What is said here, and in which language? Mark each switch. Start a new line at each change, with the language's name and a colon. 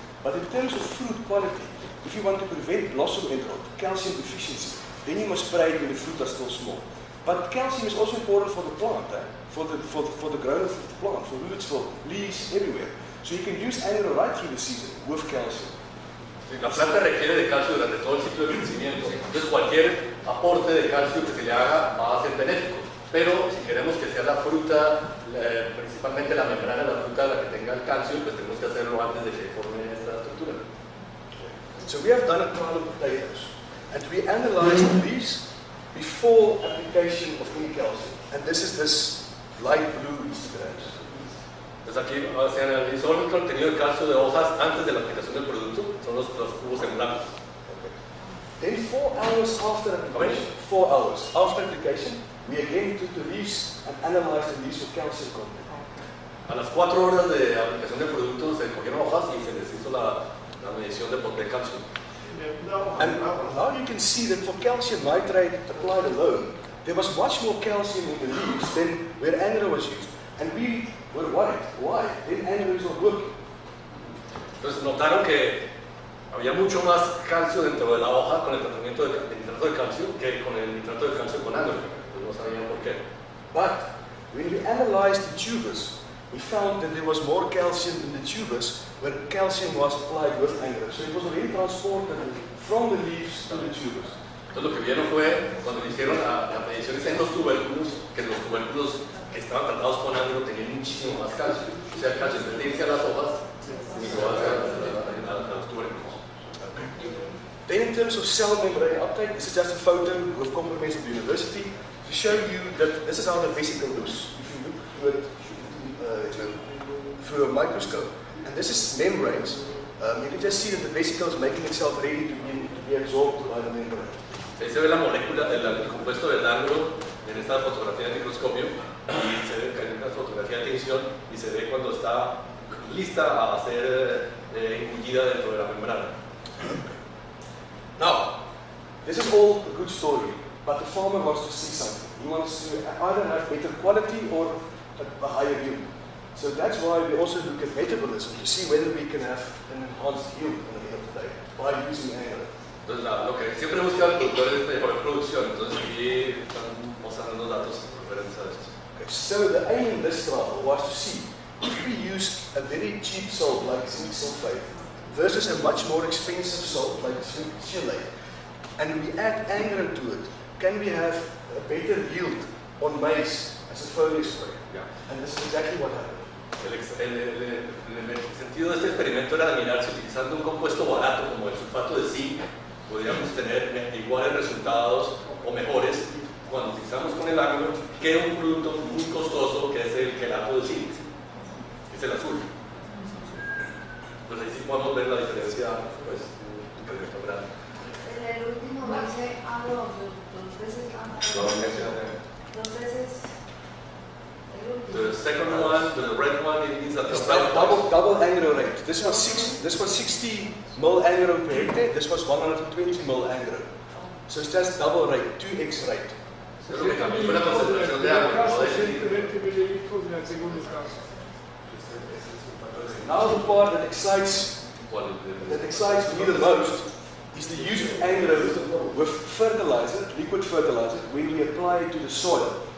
English: But in terms of fruit quality, if you want to prevent blossom end rot, calcium deficiency, then you must spray it when the fruit are still small. But calcium is also important for the plant, for the growth of the plant, for roots, for leaves, everywhere. So you can use angular right through the season with calcium.
Spanish: La planta requiere de calcio durante todo el ciclo de crecimiento, entonces cualquier aporte de calcio que se le haga va a ser benéfico. Pero si queremos que sea la fruta, principalmente la membrana de la fruta la que tenga el calcio, pues tenemos que hacerlo antes de que forme esta estructura.
English: So we have done a trial of potatoes, and we analyzed these before application of any calcium. And this is this light blue histograms.
Spanish: Entonces aquí se analizó el contenido de calcio de hojas antes de la aplicación del producto, son los cubos en blanco.
English: Then 4 hours after application, 4 hours after application, we again took the leaves and analyzed the leaves for calcium content.
Spanish: A las 4 horas de aplicación del producto se cogieron hojas y se les hizo la medición de calcio.
English: And now you can see that for calcium nitrate applied alone, there was much more calcium in the leaves than where angular was used. And we were worried. Why? Then angular is not working.
Spanish: Entonces notaron que había mucho más calcio dentro de la hoja con el tratamiento de nitrato de calcio que con el nitrato de calcio con angular. Pues no sabían por qué.
English: But when we analyzed the tubers, we found that there was more calcium in the tubers where calcium was applied with angular. So it was already transported from the leaves to the tubers.
Spanish: Entonces lo que vieron fue, cuando hicieron las mediciones en los tubérculos, que los tubérculos que estaban tratados con angular tenían muchísimo más calcio. O sea, el calcio tendencia a las hojas igual a los tubérculos.
English: Then in terms of cell membrane uptake, this is just a photo with compliments of the university to show you that this is how the vesicle looks. If you look through it through a microscope, and this is membranes, you can just see that the vesicle is making itself ready to be absorbed by the membrane.
Spanish: Ahí se ve la molécula, el compuesto del ángulo en esta fotografía de microscopio y se ve en una fotografía de tinción y se ve cuando está lista a ser engullida dentro de la membrana.
English: Now, this is all a good story, but the farmer wants to see something. He wants to either have better quality or a higher yield. So that's why we also look at metabolism to see whether we can have an enhanced yield at the end of the day by using angular.
Spanish: Entonces, lo que siempre busca el productor es mejor producción, entonces aquí están mostrando los datos referentes a esto.
English: Okay, so the aim in this trial was to see if we use a very cheap salt like zinc sulfate versus a much more expensive salt like zinc chelate, and we add angro to it, can we have a better yield on maize as a foliar spray? Yeah. And this is exactly what happened.
Spanish: El sentido de este experimento era de mirar si utilizando un compuesto barato como el sulfato de zinc podríamos tener iguales resultados o mejores cuando utilizamos con el agro que un producto muy costoso que es el quelato de zinc, que es el azul. Pues ahí sí podemos ver la diferencia, pues, increíble, grande. En el último dice agro dos veces dos veces.
English: The second one, the red one, it means that It's the red double angro rate. This was 60 mil angro per hectare. This was 120 mil angro. So it's just double rate, 2x rate.
Spanish: es lo que cambió fue la concentración de agua, no de 120 mililitros en el segundo caso.
English: Now the part that excites me the most is the use of angro with fertilizer, liquid fertilizer, when we apply it to the soil.